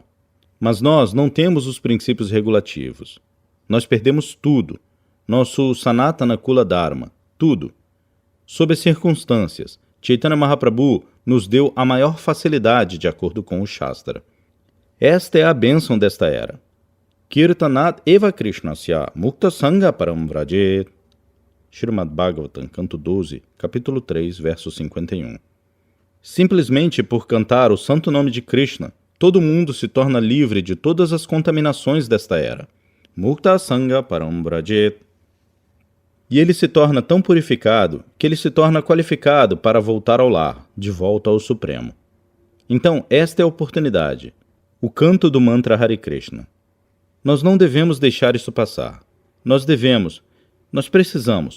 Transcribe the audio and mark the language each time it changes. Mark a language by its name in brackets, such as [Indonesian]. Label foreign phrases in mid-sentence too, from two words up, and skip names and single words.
[Portuguese] Mas nós não temos os princípios regulativos. Nós perdemos tudo. [Sanskrit] Nosso Sanatana Kula Dharma. [Portuguese] Tudo. Sob as circunstâncias, Chaitanya Mahaprabhu nos deu a maior facilidade de acordo com o Shastra. Esta é a bênção desta era. [Sanskrit] Kirtanat eva Krishnasya mukta sangha param vrajet. [Portuguese] Srimad Bhagavatam, canto 12, capítulo 3, verso 51. Simplesmente por cantar o santo nome de Krishna, todo mundo se torna livre de todas as contaminações desta era. [Sanskrit] Mukta sangha param vrajet. [Portuguese] E ele se torna tão purificado que ele se torna qualificado para voltar ao lar, de volta ao Supremo. Então, esta é a oportunidade, o canto do mantra Hare Krishna. Nós não devemos deixar isso passar. Nós precisamos.